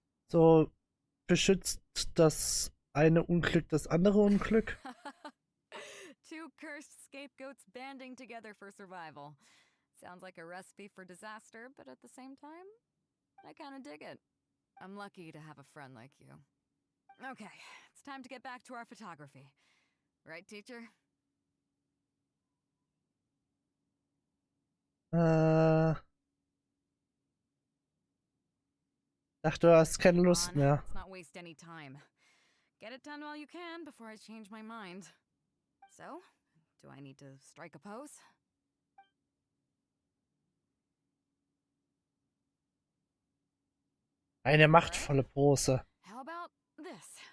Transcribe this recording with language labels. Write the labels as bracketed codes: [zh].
[de] So beschützt das eine Unglück das andere Unglück? [en] Two cursed scapegoats banding together for survival. Sounds like a recipe for disaster, but at the same time, I kinda dig it. I'm lucky to have a friend like you. Okay, it's time to get back to our photography. Right, teacher? [de] Dachte, du hast keine Lust [en] Come on, [de] mehr. [en] let's not waste any time. Get it done while you can before I change my mind. So, do I need to strike a pose? [de] Eine machtvolle Pose. [en] How about this?